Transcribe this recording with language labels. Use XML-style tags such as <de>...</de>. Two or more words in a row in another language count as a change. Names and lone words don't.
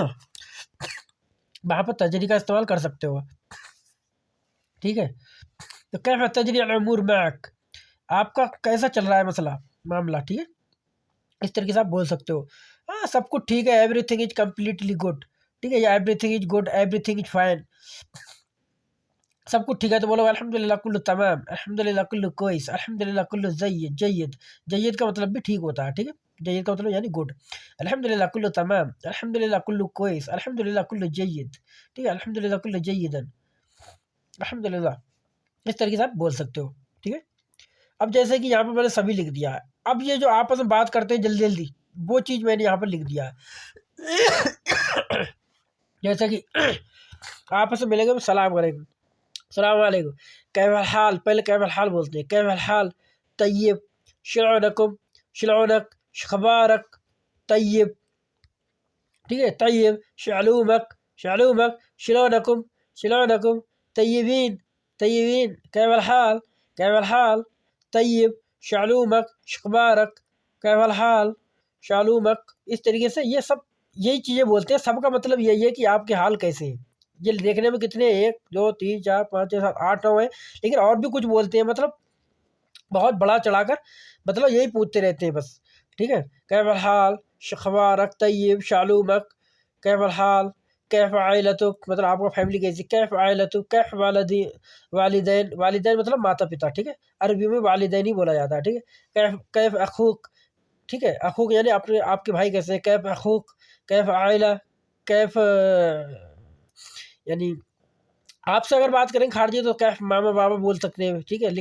<hi>वहाँ पर तजरी का इस्तेमाल कर सकते हो, ठीक है। तो</hi> <ar>كيف تجري الأمور معك,</ar> <hi>आपका कैसा चल रहा है मसला, मामला, ठीक है। इस तरीके से आप बोल सकते हो। हाँ, सब कुछ ठीक है,</hi> <en>everything is completely good,</en> <hi>ठीक है, या</hi> <en>everything is good, everything is fine,</en> <hi>सब कुछ ठीक है। तो बोलो</hi> <ar>الحمد لله كله تمام، الحمد لله كله كويس، الحمد لله كله جيد، جيد، جيد</ar> <hi>का मतलब भी ठीक होता है, ठीक है। जय्यद का मतलब यानी गुड।</hi> <ar>الحمد لله كله تمام، الحمد لله كله كويس، الحمد لله كله جيد,</ar> <hi>ठीक है।</hi> <ar>الحمد لله كله جيداً، الحمد لله,</ar> <hi>इस तरीके से आप बोल सकते हो, ठीक है। अब जैसे कि यहाँ पर मैंने सभी लिख दिया है। अब ये जो आपस में बात करते हैं जल्दी जल्दी, वो चीज़ मैंने यहाँ पर लिख दिया है। जैसे कि आपस में मिलेंगे तो सलाम करेंगे,</hi> <ar>سلام عليكم، كيف الحال,</ar> <hi>पहले</hi> <ar>كيف الحال</ar> <hi>बोलते हैं,</hi> <ar>كيف الحال، طيب، شلونكم، شلونك، أخبارك، طيب,</ar> <hi>ठीक है।</hi> <ar>طيب، شلومك، شلومك، شلونكم، شلونكم، طيبين، طيبين، كيف الحال، كيف الحال، طيب، شلومك، أخبارك، كيف الحال، شلومك,</ar> <hi>इस तरीके से ये सब यही चीज़ें बोलते हैं। सबका मतलब यही है कि आपके हाल कैसे हैं। ये देखने में कितने, एक दो तीन चार पाँच छः सात आठ नौ है, लेकिन और भी कुछ बोलते हैं, मतलब बहुत बड़ा चढ़ाकर, मतलब यही पूछते रहते हैं बस, ठीक है।</hi> <ar>كيف الحال، شخبارك، طيب، شلومك، كيف الحال، كيف عائلتك</ar> <hi>मतलब आपका फैमिली कैसी,</hi> <ar>كيف عائلتك، كيف والدي، والدين، والدين</ar> <hi>मतलब माता-पिता, ठीक है? अरबी में वालिदैन ही बोला जाता है, ठीक है?</hi> <ar>كيف كيف أخوك,</ar> <hi>ठीक है? अखूक यानी अपने आपके भाई कैसे हैं,</hi> <ar>كيف أخوك، كيف عائلة,</ar> <hi>कैफ़ यानी आपसे अगर बात करें खारजी तो</hi> <ar>كيف ماما بابا</ar> <hi>बोल सकते हैं, ठीक है?</hi>